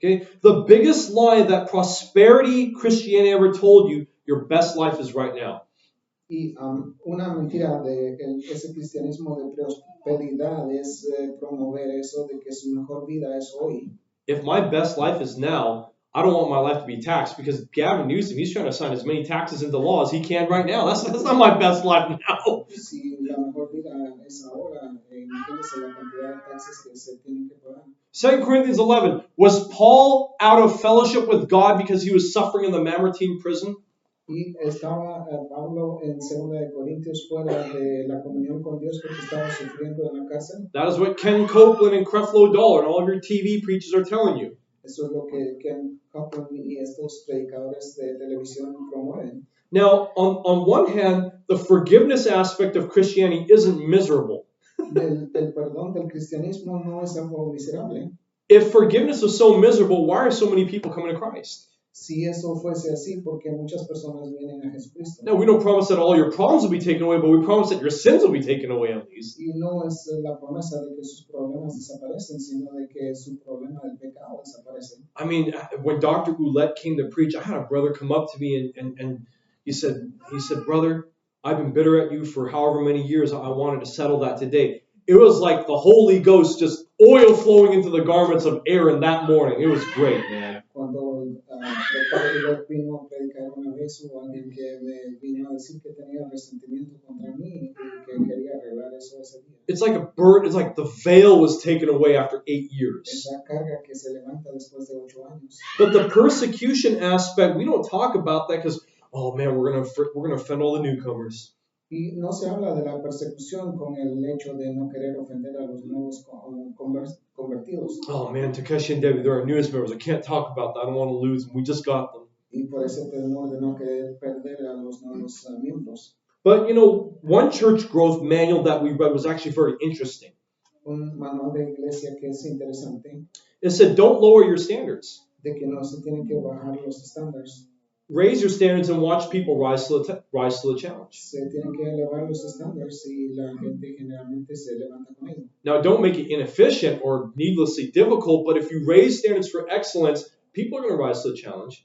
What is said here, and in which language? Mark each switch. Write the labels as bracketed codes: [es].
[en] Okay, the biggest lie that prosperity Christianity ever told you, your best life is right now. [es] Y una mentira de ese cristianismo de prosperidad es promover eso de que su mejor vida es hoy. [en] If my best life is now, I don't want my life to be taxed because Gavin Newsom, he's trying to sign as many taxes into law as he can right now. That's not my best life now. [es] Si la mejor vida es ahora, imagínese la cantidad de taxes que se tienen que pagar. [en] 2 Corinthians 11, was Paul out of fellowship with God because he was suffering in the Mamertine prison? [es] Y estaba Pablo en 2 de Corintios fuera de la comunión con Dios porque estaba sufriendo en la cárcel. [en] That is what Ken Copeland and Creflo Dollar and all of your TV preachers are telling you. [es] Eso es lo que Ken Copeland y estos predicadores de televisión promueven. [en] Now, on one hand, the forgiveness aspect of Christianity isn't miserable. [es] El perdón del cristianismo no es algo miserable. [en] If forgiveness was so miserable, why are so many people coming to Christ? [es] Si eso fuese así, porque muchas personas vienen a Jesucristo. [en] No, we don't promise that all your problems will be taken away, but we promise that your sins will be taken away at least. [es] Y no es la promesa de que sus problemas desaparecen, sino de que su problema del pecado desaparece. [en] I mean, when Dr. Ouellette came to preach, I had a brother come up to me and he said, brother, I've been bitter at you for however many years. I wanted to settle that today. It was like the Holy Ghost, just oil flowing into the garments of Aaron that morning. It was great, man. [es] Cuando el padre vino a predicar una vez, hubo alguien que me vino a decir que tenía resentimiento contra mí y que quería arreglar eso ese día. [en] It's like a bird. It's like the veil was taken away after 8 years. [es] Esa carga que se levanta después de 8 años. [en] But the persecution aspect, we don't talk about that because, oh man, we're gonna offend all the newcomers. [es] Y no se habla de la persecución con el hecho de no querer ofender a los nuevos convertidos. [en] Oh man, Takeshi and Debbie, they're our newest members. I can't talk about that. I don't want to lose them. We just got them. [es] Y por ese temor de no querer perder a los nuevos miembros. [en] But one church growth manual that we read was actually very interesting. [es] Un manual de iglesia que es interesante. [en] It said, don't lower your standards. [es] De que no se tienen que bajar los estándares. [en] Raise your standards and watch people rise to the challenge. [es] Se tienen que elevar los estándares y la gente generalmente se levanta con ello. [en] Now, don't make it inefficient or needlessly difficult, but if you raise standards for excellence, people are going to rise to the challenge.